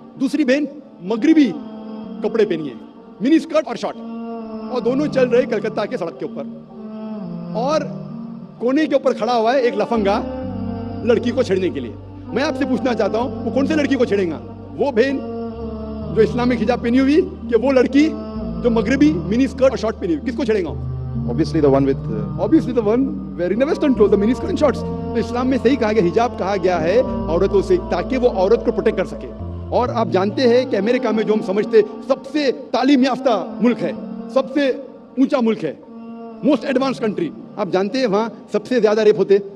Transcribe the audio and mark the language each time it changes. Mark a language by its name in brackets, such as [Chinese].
[Hindi] दूसरी बहन मगरिबी कपड़े पहनी है, मिनी स्कर्ट और शॉर्ट, और दोनों चल रहे कलकत्ता के सड़क के ऊपर, और कोने के ऊपर खड़ा हुआ है एक लफंगा लड़की को छेड़ने के लिए। मैं आपसे पूछना चाहता हूं, वो कौन से लड़की को छेड़ेगा? वो बहन जो इस्लामिक हिजाब पहनी हुई, कि वो लड़की जो मगरिबी मिनी स्कर्ट और शॉर्ट पहनी हुई? किसको छेड़ेगा? [English] Obviously the one with Obviously the one wearing the western clothes, the mini skirt and shorts. [Hindi] तो इस्लाम में सही कहा गया, हिजाब कहा गया है औरतों से, ताकि वो औरत को प्रोटेक्ट कर सके। और आप जानते हैं कि अमेरिका में जो हम समझते सबसे तालीम याफ्ता मुल्क है, सबसे ऊंचा मुल्क है, मोस्ट एडवांस कंट्री, आप जानते हैं वहाँ सबसे ज्यादा रेप होते।